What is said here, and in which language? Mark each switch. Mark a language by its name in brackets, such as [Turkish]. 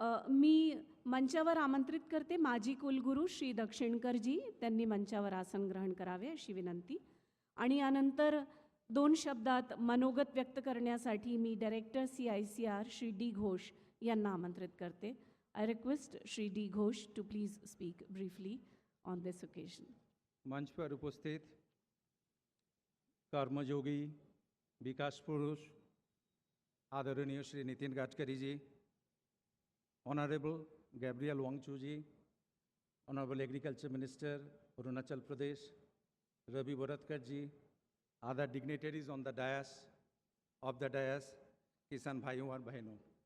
[Marathi] मी मंचावर आमंत्रित करते माजी कुलगुरू श्री दक्षिणकरजी. त्यांनी मंचावर आसन ग्रहण करावे अशी विनंती. आणि यानंतर 2 शब्दात मनोगत व्यक्त करण्यासाठी मी director CICR Shri D. Ghosh यांना आमंत्रित करते. [English] I request Shri D. Ghosh to please speak briefly on this occasion. [Hindi] मंच पर उपस्थित कर्मयोगी, विकास पुरुष, आदरणीय Shri Nitin Gadkari ji, honourable Gabriel Wangchu ji, [English] honourable agriculture minister [Hindi] Arunachal Pradesh Ravi वरदकर ji, [English] other dignitaries on the dais, [Hindi] किसान भाइयों और बहनों,